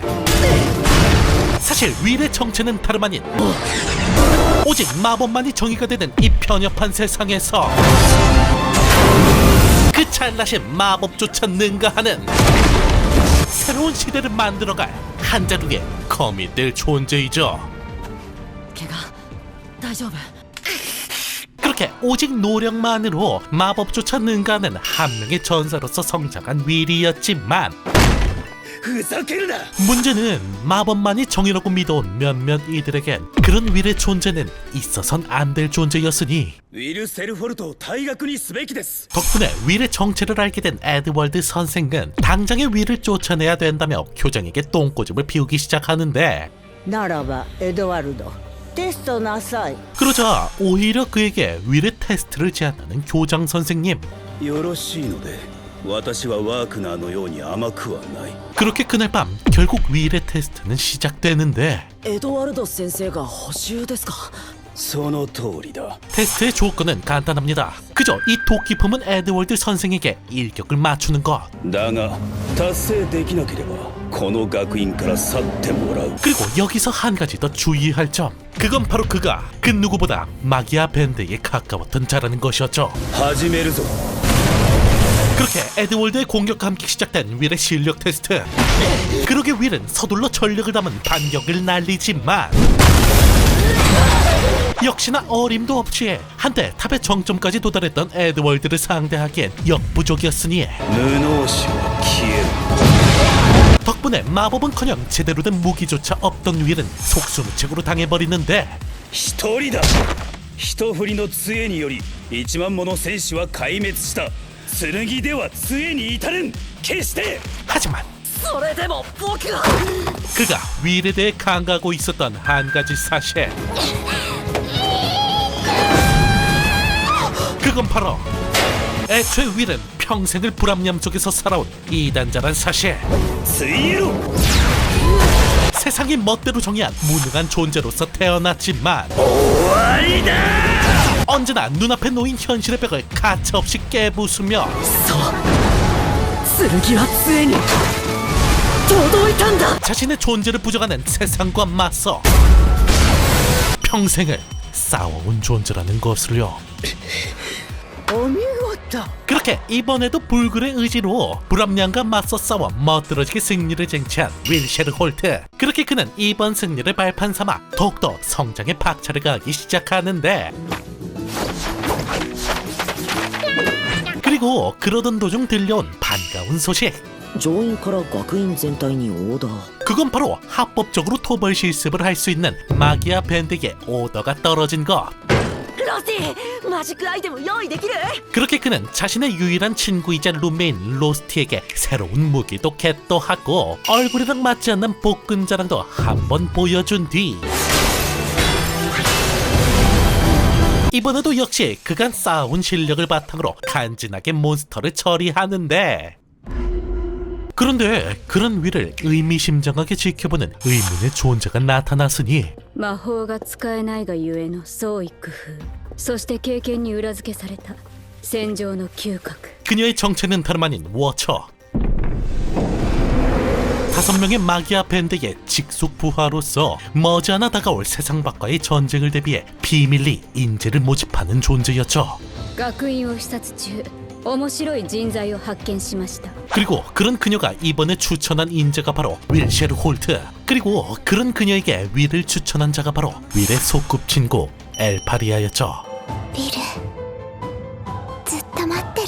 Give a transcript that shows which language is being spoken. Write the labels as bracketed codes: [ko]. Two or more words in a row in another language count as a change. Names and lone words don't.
[ko] 사실 윌의 정체는 다름 아닌 오직 마법만이 정의가 되는 이 편협한 세상에서 그 잘나신 마법조차 능가하는 새로운 시대를 만들어갈 한자루의 거미 될 존재이죠. [ja] 怪我大丈夫 [ko] 그렇게 오직 노력만으로 마법조차 능가하는 한 명의 전사로서 성장한 윌이었지만, [ja] ふざけるな [ko] 문제는 마법만이 정의라고 믿어온 몇몇 이들에겐 그런 윌의 존재는 있어선 안 될 존재였으니, [ja] ウィル・セルフォルトを退学にすべきです。 [ko] 덕분에 윌의 정체를 알게 된 에드월드 선생은 당장의 윌을 쫓아내야 된다며 교장에게 똥꼬집을 피우기 시작하는데, [ja] ならばエドワルドテストなさい [ko] 그러자 오히려 그에게 윌의 테스트를 제안하는 교장 선생님. [ja] よろしいので、私はワークナーのように甘くはない。 [ko] 그렇게 그날 밤 결국 윌의 테스트는 시작되는데, [ja] エドワルド先生が補習ですかその通りだ。 [ko] 테스트의 조건은 간단합니다. 그저 이 도끼 품은 에드월드 선생에게 일격을 맞추는 것. [ja] だが達成できなければこの学院から去ってもらう。 [ko] 그리고 여기서 한 가지 더 주의할 점. 그건 바로 그가 그 누구보다 마기아 밴드에 가까웠던 자라는 것이었죠. [ja] 始めるぞ。 [ko] 그렇게 에드월드의 공격과 함께 시작된 윌의 실력 테스트. 그러게 윌은 서둘러 전력을 담은 반격을 날리지만 역시나 어림도 없이 한때 탑의 정점까지 도달했던 에드월드를 상대하기엔 역부족이었으니 [ja] 無能士は消える。 [ko] 덕분에 마법은커녕 제대로 된 무기조차 없던 윌은 속수무책으로 당해버리는데 [ja] 一人だ。一振りの杖により1万もの戦士は壊滅した。剣では杖に至れん。決して。 [ko] 하지만 [ja] それでも僕は [ko] 그가 윌에 대해 강가하고 있었던 한 가지 사실. 그건 바로 애초에 윌은 평생을 불합리함 속에서 살아온 이단자란 사실. [ja] ついえろ。 [ko] 세상이 멋대로 정의한 무능한 존재로서 태어났지만 언제나 눈앞에 놓인 현실의 벽을 가차없이 깨부수며 [ja] 剣は杖に届いたんだ。 [ko] 자신의 존재를 부정하는 세상과 맞서 평생을 싸워온 존재라는 것을요. [ja] お見事。 [ko] 그렇게 이번에도 불굴의 의지로 불합리함과 맞서 싸워 멋들어지게 승리를 쟁취한 윌 셰르홀트. 그렇게 그는 이번 승리를 발판 삼아 더욱더 성장에 박차를 가하기 시작하는데, 그리고 그러던 도중 들려온 반가운 소식. [ja] 上院から学院全体にオーダー。 [ko] 그건 바로 합법적으로 토벌 실습을 할 수 있는 마기아 밴드에게 오더가 떨어진 것. [ja] ロシー、マジックアイテム用意できる？ [ko] 그렇게 그는 자신의 유일한 친구이자 룸메인 로스티에게 새로운 무기도 겟도하고 얼굴이랑 맞지 않는 복근 자랑도 한번 보여준 뒤 이번에도 역시 그간 쌓아온 실력을 바탕으로 간지나게 몬스터를 처리하는데, 그런데 그런 위를 의미심장하게 지켜보는 의문의 존재가 나타났으니 [ja] 魔法が使えないがゆえの創意工夫、そして経験に裏付けされた戦場の嗅覚。 [ko] 그녀의 정체는 다름 아닌 워처. 5명의 마기아 밴드의 직속 부하로서 머지않아 다가올 세상 밖과의 전쟁을 대비해 비밀리 인재를 모집하는 존재였죠. [ja] 学院を視察中、面白い人材を発見しました。 [ko] 그리고 그런 그녀가 이번에 추천한 인재가 바로 윌 셰르홀트. 그리고 그런 그녀에게 윌을 추천한 자가 바로 윌의 소꿉친구 엘파리아였죠. [ja] ビルずっと待ってる。